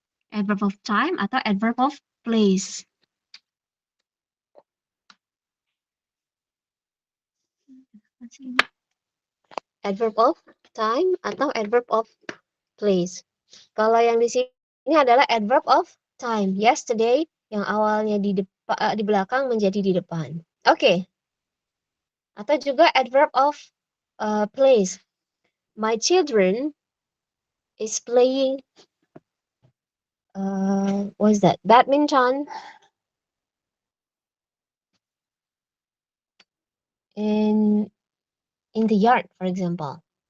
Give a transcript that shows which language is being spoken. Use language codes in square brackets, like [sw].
[en] Adverb of time atau adverb of place. Adverb of time atau adverb of place. [id] Kalau yang di sini adalah adverb of time. Yesterday yang awalnya di belakang menjadi di depan. Oke. Atau juga adverb of place. [en] My children is playing what is that? Badminton in the yard, for example.